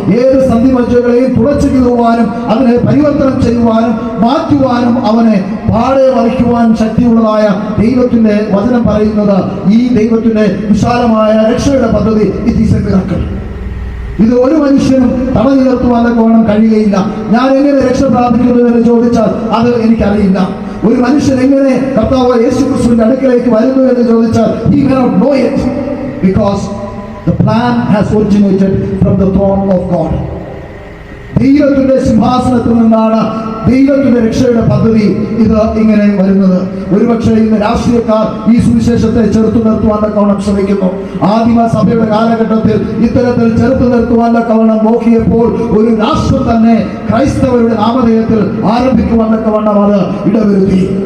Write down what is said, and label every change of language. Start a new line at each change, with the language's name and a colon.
Malayalam: ഏത് സന്ധിമജ്ജകളെയും തുളച്ചു കീറുവാനും അതിനെ പരിവർത്തനം ചെയ്യുവാനും മാറ്റുവാനും അവനെ പാടെ മറിക്കുവാൻ ശക്തിയുള്ളതായ ദൈവത്തിന്റെ വചനം പറയുന്നത് ഈ ദൈവത്തിന്റെ വിശാലമായ രക്ഷയുടെ പദ്ധതി
English: It is a miracle.
Malayalam: ഇത് ഒരു മനുഷ്യനും തടഞ്ഞു നിർത്തുവാൻ തക്കവണ്ണം കഴിയുകയില്ല. ഞാൻ എങ്ങനെ രക്ഷ പ്രാപിക്കുന്നു എന്ന് ചോദിച്ചാൽ അത് എനിക്കറിയില്ല. ഒരു മനുഷ്യൻ എങ്ങനെ കർത്താവ് യേശുക്രിസ്തുവിന്റെ അടുക്കലേക്ക് വരുന്നു എന്ന് ചോദിച്ചാൽ
English: he cannot know it because the plan has originated from the throne of God.
Malayalam: ദൈവത്തിന്റെ സിംഹാസനത്തിൽ നിന്നാണ് ദൈവത്തിന്റെ രക്ഷയുടെ പദ്ധതി ഇത് ഇങ്ങനെ വരുന്നത്. ഒരുപക്ഷെ ഇന്ന് രാഷ്ട്രീയക്കാർ ഈ സുവിശേഷത്തെ ചെറുത്തു നിർത്തുവാൻ തക്കവണ്ണം ശ്രമിക്കുന്നു. ആദിമ സഭയുടെ കാലഘട്ടത്തിൽ ഇത്തരത്തിൽ ചെറുത്തു നിർത്തുവാൻ തക്കവണ്ണം നോക്കിയപ്പോൾ ഒരു രാഷ്ട്രം തന്നെ ക്രൈസ്തവരുടെ നാമധേയത്തിൽ ആരംഭിക്കുവാൻ തക്കവണ്ണം അത് ഇടവരുത്തി.